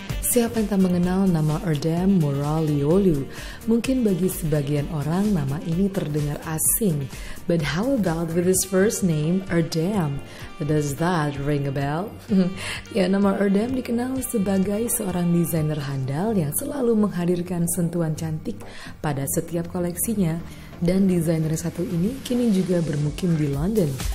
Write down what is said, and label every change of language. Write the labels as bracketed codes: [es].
[id] Siapa yang tak mengenal nama Erdem Moraliolu? Mungkin bagi sebagian orang nama ini terdengar asing. [en] But how about with his first name, Erdem? Does that ring a bell? [id] Ya, nama Erdem dikenal sebagai seorang desainer handal yang selalu menghadirkan sentuhan cantik pada setiap koleksinya. Dan desainer satu ini kini juga bermukim di London.